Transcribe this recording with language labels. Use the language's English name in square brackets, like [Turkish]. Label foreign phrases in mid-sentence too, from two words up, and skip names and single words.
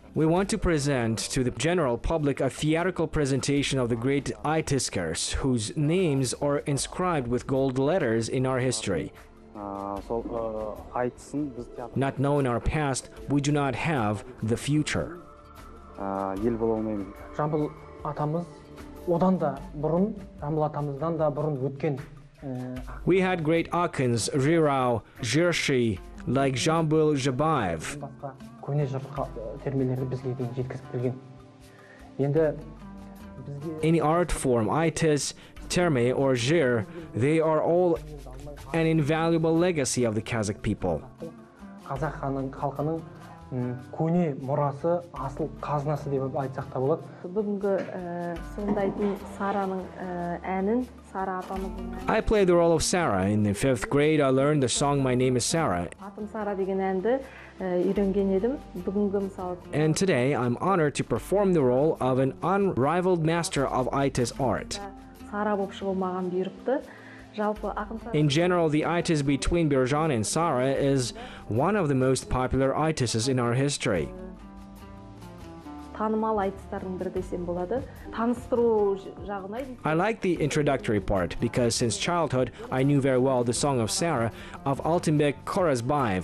[English] We want to present to the general public a theatrical presentation of the great Itiskers, whose names are inscribed with gold letters in our history. Not knowing our past, we do not have the future. [Kazakh] Жамбыл атамыз одан да бұрын, Жамбыл атамыздан да бұрын өткен. [English] We had great Akins, Jirau, Jirshi, like Jambul Jabaev. Any art form, itis, terme, or jir, they are all an invaluable legacy of the Kazakh people. [Kazakh] Көне мұрасы асыл қазынасы деп айтсақ та болады. Бүгінгі сомдайтын Сараның әнін, Сара атамыздың әнін. [English] I played the role of Sarah. In the 5th grade, I learned the song My Name is Sarah. [Kazakh] Атым Сара деген әнді үйренген едім. Бүгінгі мысалы. [English] And today, I'm honored to perform the role of an unrivaled master of itis art. [Kazakh] Сара болып шығу маған бұйырыпты. [English] In general, the itis between Birjan and Sarah is one of the most popular itises in our history. I like the introductory part because since childhood I knew very well the song of Sarah of Altinbek Korazbayev.